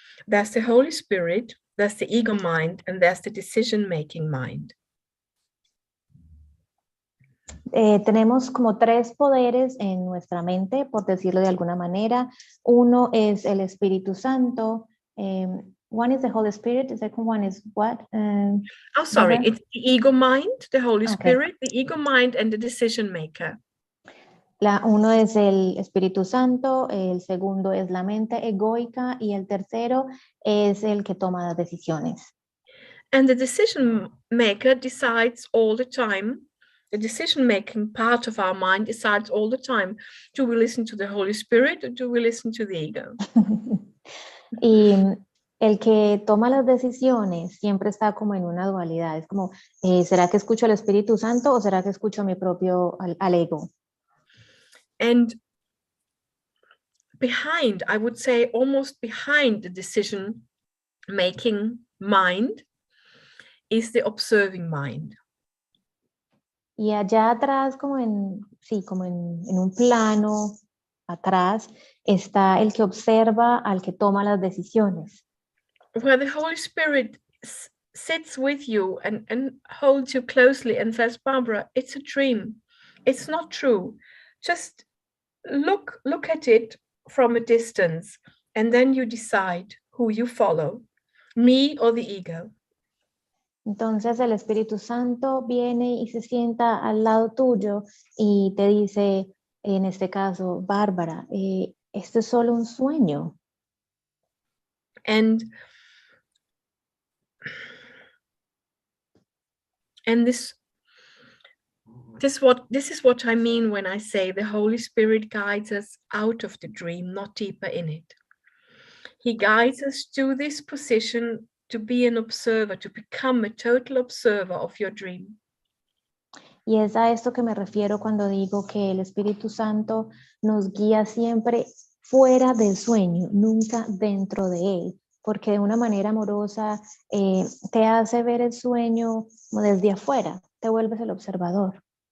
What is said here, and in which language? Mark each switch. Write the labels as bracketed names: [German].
[English] There's the Holy Spirit, there's the ego mind, and there's the decision-making mind. [Spanish] Tenemos como tres poderes en nuestra mente, por decirlo de alguna manera. Uno es el Espíritu Santo. [English] One is the Holy Spirit. The second one is what? Sorry. It's the ego mind, the Holy Okay. Spirit, the ego mind, and the decision maker. [Spanish] Uno es el Espíritu Santo, el segundo es la mente egoica y el tercero es el que toma las decisiones. [English] And the decision maker decides all the time. The decision-making part of our mind decides all the time. Do we listen to the Holy Spirit or do we listen to the ego? [Spanish] Y el que toma las decisiones siempre está como en una dualidad. Es como, ¿será que escucho al Espíritu Santo o será que escucho a mi propio, al ego? [English] And behind, I would say almost behind the decision-making mind is the observing mind. [Spanish] Y allá atrás, como en un plano atrás, está el que observa al que toma las decisiones. [English] Where the Holy Spirit sits with you and holds you closely and says, Barbara, it's a dream. It's not true. Just look at it from a distance, and then you decide who you follow, me or the ego. [Spanish] Entonces el Espíritu Santo viene y se sienta al lado tuyo y te dice, en este caso, Bárbara, esto es solo un sueño. [English] And this is what I mean when I say the Holy Spirit guides us out of the dream, not deeper in it. He guides us to this position to be an observer, to become a total observer of your dream. [Spanish] Y es a esto que me refiero cuando digo que el Espíritu Santo nos guía siempre fuera del sueño, nunca dentro de él, porque de una manera amorosa te hace ver el sueño como desde afuera, te vuelves el observador.